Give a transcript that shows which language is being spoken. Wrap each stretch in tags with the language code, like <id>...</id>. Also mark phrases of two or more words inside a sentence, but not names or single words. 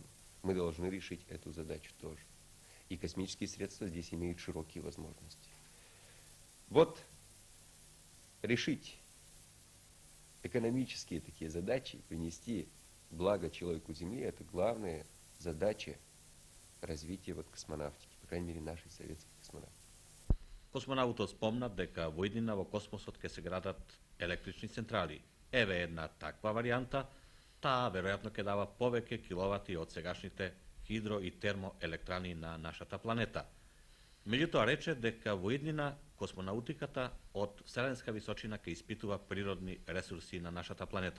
<ru>Мы должны решить эту задачу тоже. И космические средства здесь имеют широкие возможности. Вот решить экономические такие задачи, принести благо человеку Земли, это главная задача развития космонавтики, по крайней мере, нашей советской космонавтики.</ru> <mk>Космонаутот спомна дека во иднина во космосот ќе се градат електрични централи. Еве една таква варијанта, таа веројатно ќе дава повеќе киловати од сегашните хидро и термоелектрани на нашата планета. Меѓутоа рече дека во иднина космонаутиката од вселенска височина ќе испитува природни ресурси на нашата планета.</mk>